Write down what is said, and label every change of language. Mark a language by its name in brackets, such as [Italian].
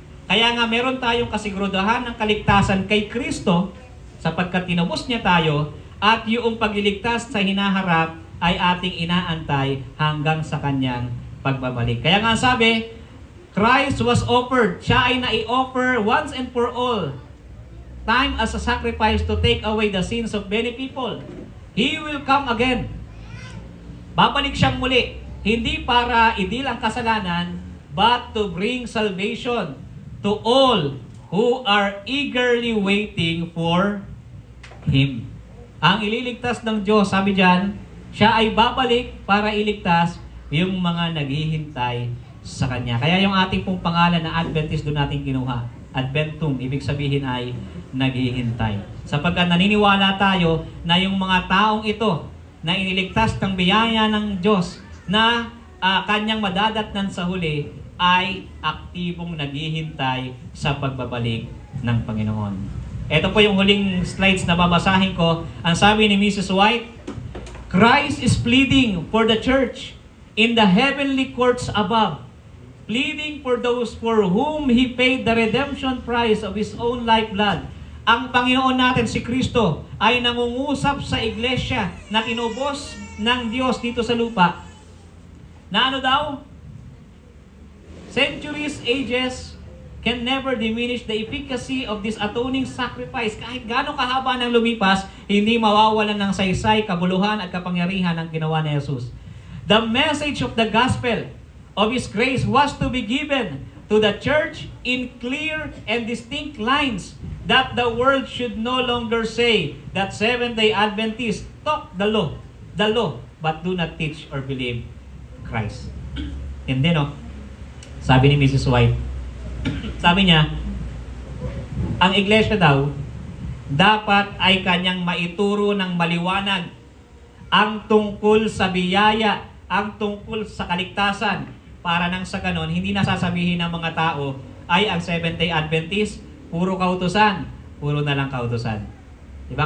[Filipino] Kaya nga meron tayong kasigurudahan ng kaligtasan kay Kristo sapagkat tinubos niya tayo at yung pagliligtas sa hinaharap ay ating inaantay hanggang sa kanyang pagbabalik. Kaya nga sabi, [English] Christ was offered. [Filipino] Siya ay nai-offer [English] once and for all time as a sacrifice to take away the sins of many people. He will come again. [Filipino] Babalik siyang muli. Hindi para idil ang kasalanan, [English] but to bring salvation to all who are eagerly waiting for Him. [Filipino] Ang ililigtas ng Diyos, sabi diyan, siya ay babalik para iligtas yung mga naghihintay sa Kanya. Kaya yung ating pong pangalan na Adventist doon natin kinuha. Adventum, ibig sabihin ay naghihintay. Sapagkat naniniwala tayo na yung mga taong ito na iniligtas ng biyaya ng Diyos na Kanyang madadatnan sa huli ay aktibong naghihintay sa pagbabalik ng Panginoon. Ito po yung huling slides na babasahin ko. Ang sabi ni Mrs. [English] White, Christ is pleading for the church in the heavenly courts above, pleading for those for whom He paid the redemption price of His own lifeblood. [Filipino] Ang Panginoon natin, si Kristo, ay nangungusap sa iglesia na kinubos ng Diyos dito sa lupa. Na ano daw? [English] Centuries, ages can never diminish the efficacy of this atoning sacrifice. [Filipino] Kahit gaano kahaba ng lumipas, hindi mawawalan ng saysay, kabuluhan at kapangyarihan ng ginawa ni Jesus. [English] The message of the gospel of His grace was to be given to the church in clear and distinct lines that the world should no longer say that Seventh-day Adventists taught the law, but do not teach or believe Christ. [Filipino] Hindi, no? Sabi ni Mrs. White, sabi niya, ang iglesia daw, dapat ay kanyang maituro ng maliwanag ang tungkol sa biyaya, ang tungkol sa kaligtasan, para nang sa ganon, hindi nasasabihin ng mga tao ay ang Seventh-day Adventist, puro kautusan, puro na lang kautusan. Diba?